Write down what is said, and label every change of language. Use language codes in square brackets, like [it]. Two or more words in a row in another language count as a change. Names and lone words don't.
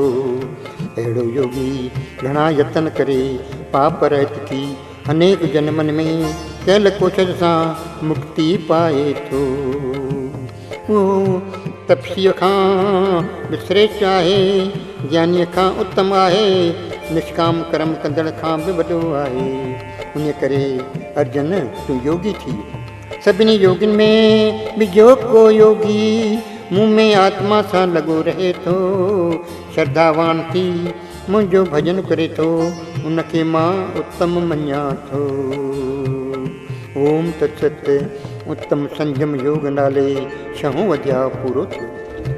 [sd] अहिड़ो योगी घणा यतन करे पाप रहित थी अनेक जन्मनि में कयल कोशिश सां मुक्ति पाए थो। उहो तपस्वीअ खां बि श्रेष्ठ आहे, ज्ञानीअ खां उत्तम आहे, निष्काम कर्म कंदड़ खां बि वॾो आहे। उन करे अर्जन, तूं योगी थी सभिनी योगिन में भी जो को योगी मुँह में आत्मा सा लगो रहे तो श्रद्धावान थी मुंहिंजो भजन करे थो उनखे मां उत्तम मञा थो। [sa] ओम तत्सत। [sd] उत्तम संयम योग नाले 6हों अध्याय पूरो थियो।